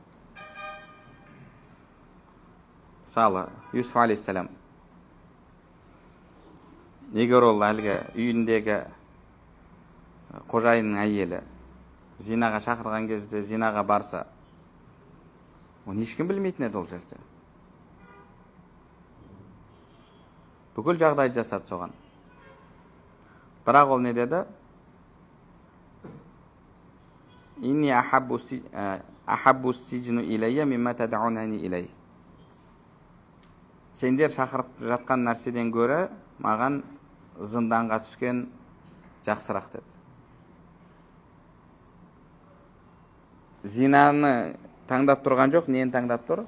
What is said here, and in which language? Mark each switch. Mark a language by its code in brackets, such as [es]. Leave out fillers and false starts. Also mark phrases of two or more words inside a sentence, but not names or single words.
[kk] Мысалы, Юсуф алейхиссалам, егер ол әлгі үйіндегі қожайынның әйелі зинаға шақырған кезде зинаға барса, оны ешкім білмейтін еді ол жерде. Бүкіл жағдайды жасады соған. Бірақ ол не деді? [ar] إني أحب السجن إلي مما تدعونني إليه. [kk] Сендер шақырып жатқан нәрседен гөрі маған зынданға түскен жақсырақ деді. Зинаны таңдап тұрған жоқ, нені таңдап тұр?